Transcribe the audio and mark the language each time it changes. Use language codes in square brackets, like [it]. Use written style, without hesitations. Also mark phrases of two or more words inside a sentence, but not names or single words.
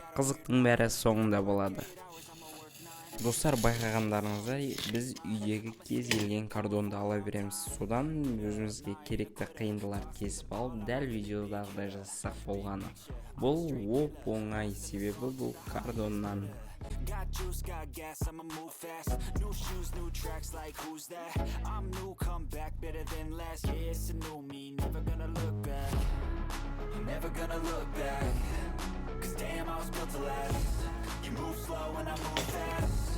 [kk] Қызықтың бәрі соңында болады. Достар, байқағандарыңыздай біз үйдегі кез келген картонды ала береміз. Содан өзімізге керекті қиындыларды кесіп алып, дәл видеодағыдай жасасақ болғаны. Бұл оп-оңай, себебі бұл картоннан. [en] Got juice, got gas, I'ma move fast. New shoes, new tracks, like who's that? I'm new, come back, better than last. Yeah, it's a new me, never gonna look back. I'm never gonna look back. Cause damn, I was built to last. You move slow and I move fast.